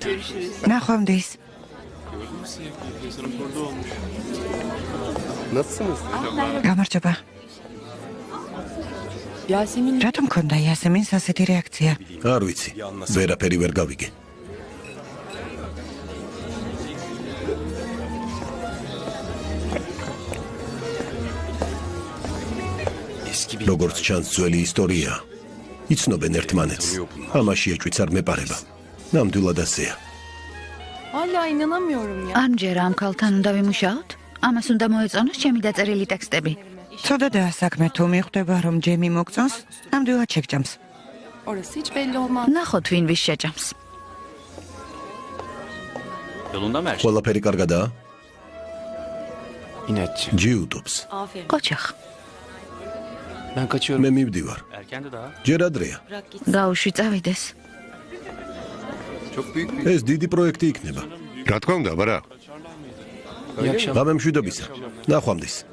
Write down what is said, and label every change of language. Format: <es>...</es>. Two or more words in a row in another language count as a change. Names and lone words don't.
<ka>ნახვამდის.</ka> <tr>Nasılsınız?</tr> <ka>გამარჯობა. რატომ მქონდა იასემინს ასეთი რეაქცია? არ ვიცი. ვერაფერი ვერ გავიგე.</ka> <tr>Eski bir</tr> <ka>როგორც ჩანს ძველი ისტორია. იცნობენ ერთმანეთს. ამაში ეჭვიც არ მეპარება. ნამდვილად ასეა.</ka> <tr>Hala inanamıyorum ya.</tr> <ka>არ მჯერა ამ ქალთან უნდა ვიმუშაოთ? ამას უნდა მოეწონოს ჩემი დაწერილი ტექსტები. ცუდადაა საქმე, თუ მიხვდება რომ ჯემი მოგწონს, ნამდვილად შეგჭამს.</ka> <tr>Orası hiç belli olmaz.</tr> <ka>ნახოთ ვინ ვის შეჭამს.</ka> <tr>yolunda mı her şey?</tr> <ka>ყველაფერი კარგადაა?</ka> <tr>İnatçı.</tr> <ka>ჯიუტობს. ყოჩახ.</ka> <tr>Ben kaçıyorum.</tr> <ka>მე მივდივარ.</ka> <tr>Erken de daha.</tr> <ka>ჯერ ადრეა. გაუშვი წავიდეს.</ka> <tr>Çok büyük bir.</tr> <ka>ეს დიდი პროექტი იქნება. რა თქმა უნდა, ბარა.</ka> <tr>İyi akşamlar.</tr> <ka>ღამე მშვიდობისა. ნახვამდის.</ka>